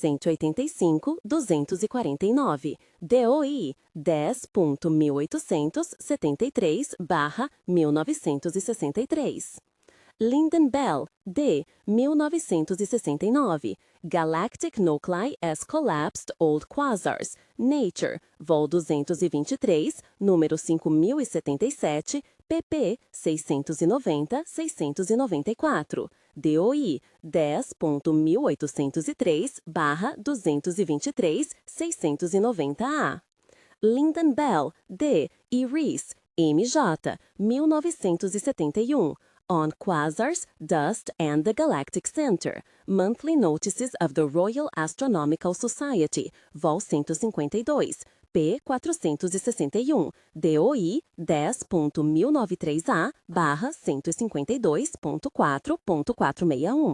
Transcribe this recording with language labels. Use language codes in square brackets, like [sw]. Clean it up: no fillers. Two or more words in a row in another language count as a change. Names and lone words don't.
[en] 185-249, DOI 10.1873/1963. Lynden-Bell, D. 1969, Galactic nuclei as collapsed old quasars. Nature, vol 223, número 5077, pp. 690-694. DOI 10.1803/223-690A. Lyndon Bell, D. e Rees, MJ, 1971. On Quasars, Dust and the Galactic Center. Monthly Notices of the Royal Astronomical Society, Vol 152, p. 461, DOI 10.193A/152.4.461.